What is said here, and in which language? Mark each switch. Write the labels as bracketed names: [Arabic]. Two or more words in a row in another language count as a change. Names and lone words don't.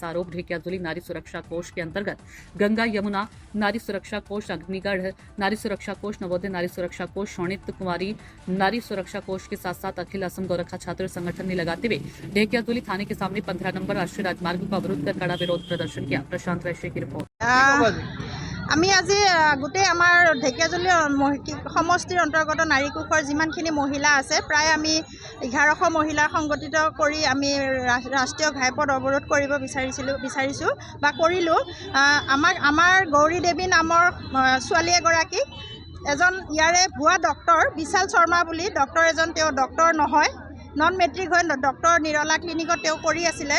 [Hindi] ऐसा आरोप ढेकियाजुली नारी सुरक्षा कोष के अंतर्गत गंगा यमुना नारी सुरक्षा कोष, अग्निगढ़ नारी सुरक्षा कोष, नवोदय नारी सुरक्षा कोष, शोणित कुमारी नारी सुरक्षा कोष के साथ साथ अखिल असम गोरखा छात्र संगठन ने लगाते हुए ढेकियाजुली थाने के सामने 15 नंबर राष्ट्रीय राजमार्ग को अवरुद्ध कर कड़ा विरोध प्रदर्शन किया। प्रशांत वैश्य की रिपोर्ट। [Assamese] আমি আজি গোটেই আমাৰ ঢেকিয়াজুলি সমষ্টিৰ অন্তৰ্গত নাৰী কোষৰ যিমানখিনি মহিলা আছে প্ৰায় আমি 1100 মহিলা সংগঠিত কৰি আমি ৰাষ্ট্ৰীয় ঘাইপথ অৱৰোধ কৰিব বিচাৰিছোঁ বা কৰিলোঁ। আমাৰ গৌৰী দেৱী নামৰ ছোৱালী এগৰাকী এজন ইয়াৰে ভুৱা ডক্টৰ বিশাল শৰ্মা বুলি ডক্টৰ এজন, তেওঁ ডক্টৰ নহয়, [English] non matric [Assamese] হৈ ডক্টৰ নিৰলা ক্লিনিকত তেওঁ কৰি আছিলে।